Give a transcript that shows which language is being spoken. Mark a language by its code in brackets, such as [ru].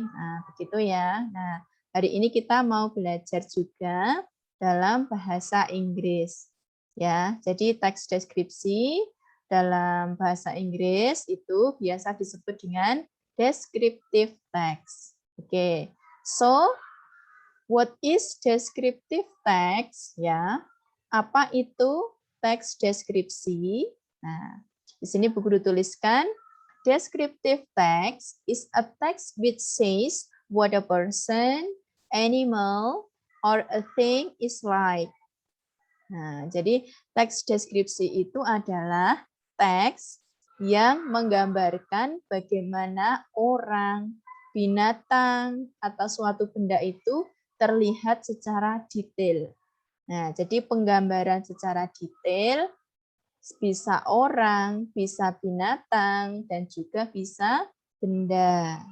[id] Nah, begitu ya. Nah, hari ini kita mau belajar juga dalam bahasa Inggris. Ya, jadi teks deskripsi dalam bahasa Inggris itu biasa disebut dengan descriptive text. Oke. [en] So, what is descriptive text? [id] Ya, apa itu teks deskripsi? Nah, di sini Bu Guru tuliskan, [en] descriptive text is a text which says what a person, animal, or a thing is like. [id] Nah, jadi teks deskripsi itu adalah teks yang menggambarkan bagaimana orang, binatang, atau suatu benda itu terlihat secara detail. Nah, jadi penggambaran secara detail bisa orang, bisa binatang, dan juga bisa benda.